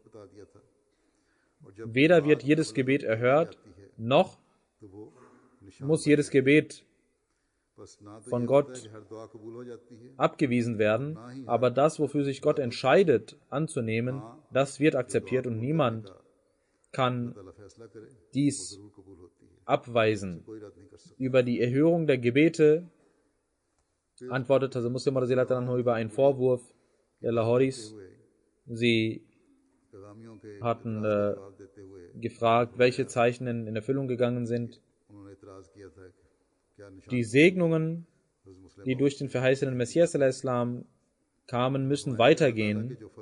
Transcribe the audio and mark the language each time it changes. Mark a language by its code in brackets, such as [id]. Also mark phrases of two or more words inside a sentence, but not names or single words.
[de] Weder wird jedes Gebet erhört, noch muss jedes Gebet von Gott abgewiesen werden, aber das, wofür sich Gott entscheidet anzunehmen, das wird akzeptiert und niemand kann dies abweisen. Über die Erhörung der Gebete antwortet also Muslim [ar] رضي الله عنه [de] über einen Vorwurf der Lahoris. Sie hatten gefragt, welche Zeichen in Erfüllung gegangen sind. Die Segnungen, die durch den verheißenen Messias al-Islam kamen, müssen weitergehen.